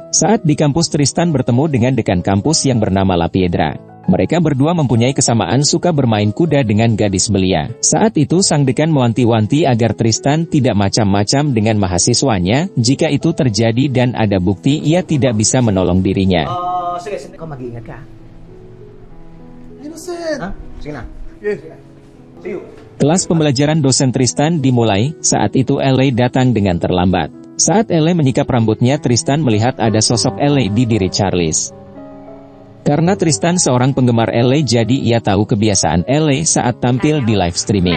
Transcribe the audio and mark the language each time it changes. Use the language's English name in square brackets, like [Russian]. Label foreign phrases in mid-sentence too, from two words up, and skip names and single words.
[Indonesian] Saat di kampus Tristan bertemu dengan dekan kampus yang bernama La Piedra. Mereka berdua mempunyai kesamaan suka bermain kuda dengan gadis belia. Saat itu sang dekan mewanti-wanti agar Tristan tidak macam-macam dengan mahasiswanya, jika itu terjadi dan ada bukti ia tidak bisa menolong dirinya. [Filipino] Sige, kau mag-iingat ka. Innocent! Ha? Sige na. [English] See you. [Indonesian] Kelas pembelajaran dosen Tristan dimulai, saat itu Ele datang dengan terlambat. Saat Ele menyikap rambutnya, Tristan melihat ada sosok Ele di diri Charles. Karena Tristan seorang penggemar Ele, jadi ia tahu kebiasaan Ele saat tampil di [English] live streaming.